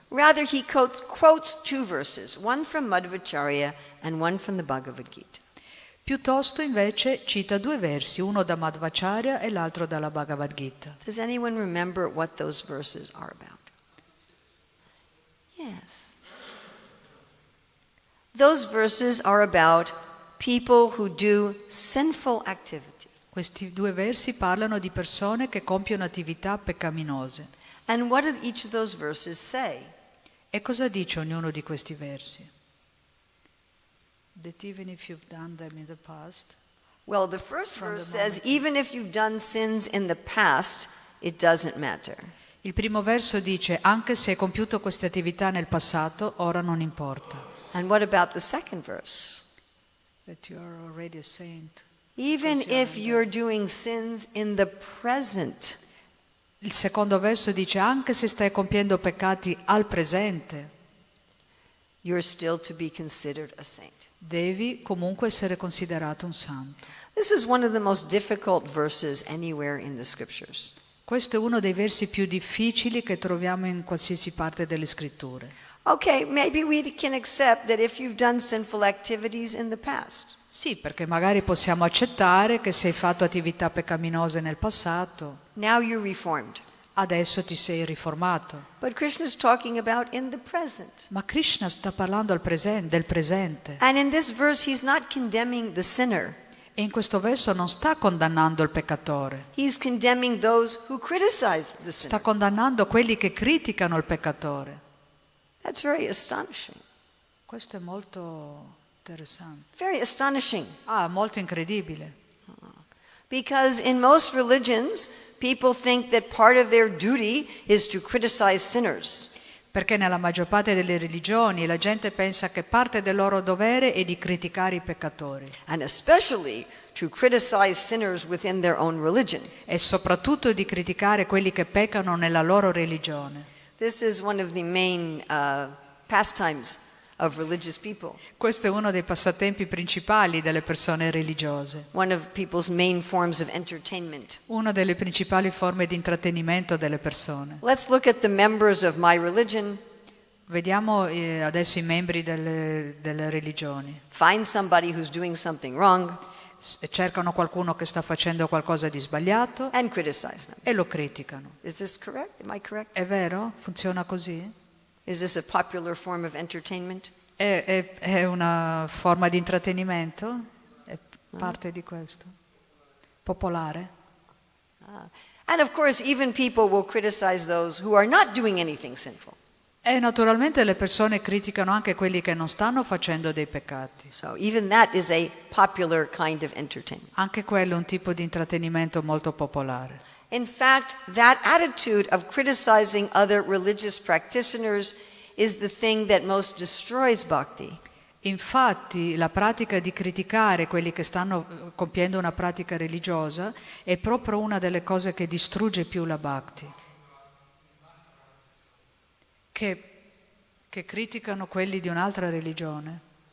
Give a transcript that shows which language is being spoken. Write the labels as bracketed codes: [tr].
[en] Rather, he quotes two verses, one from Madhvacharya and one from the Bhagavad Gita. [it] Piuttosto invece cita due versi, uno da Madhvacharya e l'altro dalla Bhagavad Gita. [en] Does anyone remember what those verses are about? Yes. Those verses are about people who do sinful activity. [it] Questi due versi parlano di persone che compiono attività peccaminose. [en] And what do each of those verses say? [it] E cosa dice ognuno di questi versi? [en] That even if you've done them in the past, Well, the first From the verse says, moment- even if you've done sins in the past, it doesn't matter. [it] il primo verso dice anche se hai compiuto queste attività nel passato, ora non importa. [en] And what about the second verse? That you are already a saint. Even Because you are if in you're doing sins in the present, [it] Il secondo verso dice anche se stai compiendo peccati al presente, [en] you're still to be considered a saint. [it] devi comunque essere considerato un santo. [en] This is one of the most difficult verses anywhere in the scriptures. [it] Questo è uno dei versi più difficili che troviamo in qualsiasi parte delle scritture. [en] Okay, maybe we can accept that if you've done sinful activities in the past, [it] Sì, perché magari possiamo accettare che se hai fatto attività peccaminose nel passato, [en] now you're reformed. [it] adesso ti sei riformato. [en] But Krishna's talking about in the present. [it] Ma Krishna sta parlando del presente. [en] And in this verse, he's not condemning the sinner. [it] E in questo verso non sta condannando il peccatore, [en] He's condemning those who criticize the [it] sta [en] sinner. [it] condannando quelli che criticano il peccatore. [en] That's very astonishing. [it] Questo è molto interessante. [en] Very astonishing. [it] Molto incredibile. [en] Because in most religions, people think that part of their duty is to criticize sinners. [it] Perché nella maggior parte delle religioni la gente pensa che parte del loro dovere è di criticare i peccatori [en] And especially to criticize sinners within their own religion. [it] e soprattutto di criticare quelli che peccano nella loro religione. [en] This is one of the main pastimes of religious people. [it] Questo è uno dei passatempi principali delle persone religiose, [en] One of people's main forms of entertainment. [it] una delle principali forme di intrattenimento delle persone. [en] Let's look at the members of my religion. [it] Vediamo adesso i membri delle religioni. [en] Find somebody who's doing something wrong [it] Cercano qualcuno che sta facendo qualcosa di sbagliato [en] and criticize them. [it] e lo criticano. [en] Is this correct? Am I correct? [it] È vero? Funziona così? [en] Is this a popular form of entertainment? [it] È una forma di intrattenimento? È parte di questo? Popolare? [en] And of course, even people will criticize those who are not doing anything sinful. [it] E naturalmente le persone criticano anche quelli che non stanno facendo dei peccati. [en] So even that is a popular kind of entertainment. [it] Anche quello è un tipo di intrattenimento molto popolare. [en] In fact, that attitude of criticizing other religious practitioners is the thing that most destroys bhakti. [it] Infatti, la pratica di criticare quelli che stanno compiendo una pratica religiosa è proprio una delle cose che distrugge più la bhakti. Che criticano quelli di un'altra religione.